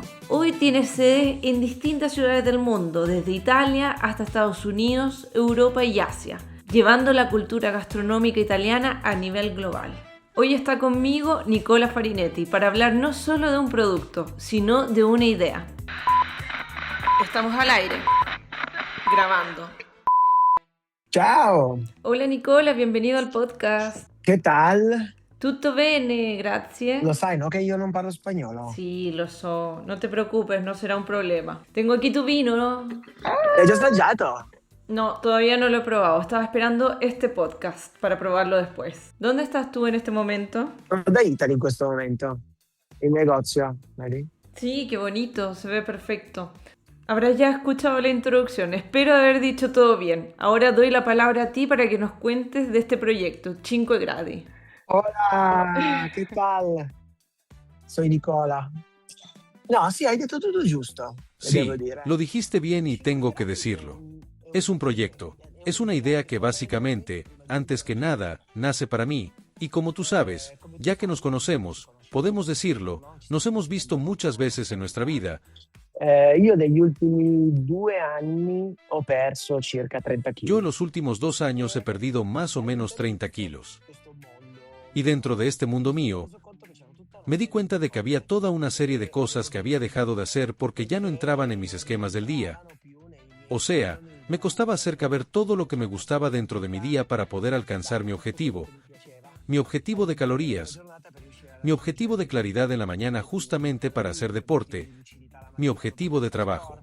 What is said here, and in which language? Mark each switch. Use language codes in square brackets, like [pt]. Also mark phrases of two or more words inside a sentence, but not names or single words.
[es] Hoy tiene sedes en distintas ciudades del mundo, desde Italia hasta Estados Unidos, Europa y Asia, llevando la cultura gastronómica italiana a nivel global. Hoy está conmigo Nicola Farinetti para hablar no solo de un producto, sino de una idea. Estamos al aire, grabando. Ciao, Hola Nicola, bienvenido al podcast. che tal? [it] Tutto bene, grazie. Lo sai, no, che io non parlo spagnolo. [es] Sí, lo so. No te preocupes, no será un problema. Tengo aquí tu vino, ¿no? [it] L'hai già assaggiato? [es] No, todavía no lo he probado. Estaba esperando este podcast para probarlo después. ¿Dónde estás tú en este momento? [it] Sono da Italy in questo momento, in negozio, vedi? [es] Sí, qué bonito, se ve perfecto. Habrás ya escuchado la introducción. Espero haber dicho todo bien. Ahora doy la palabra a ti para que nos cuentes de este proyecto, Cinque Gradi. Hola, che tal? Soy Nicola. [it] No, sì, hai detto tutto giusto, Sí, devo dire. [es] lo dijiste bien y tengo que decirlo. Es un proyecto, es una idea que básicamente, antes que nada, nace para mí, y como tú sabes, ya que nos conocemos, podemos decirlo, nos hemos visto muchas veces en nuestra vida. [it] Io negli ultimi 2 anni ho perso circa 30 kg. [es] Yo en los últimos 2 años he perdido más o menos 30 kilos. Y dentro de este mundo mío, me di cuenta de que había toda una serie de cosas que había dejado de hacer porque ya no entraban en mis esquemas del día. O sea, me costaba hacer caber todo lo que me gustaba dentro de mi día para poder alcanzar mi objetivo de calorías, mi objetivo de claridad en la mañana justamente para hacer deporte, mi objetivo de trabajo.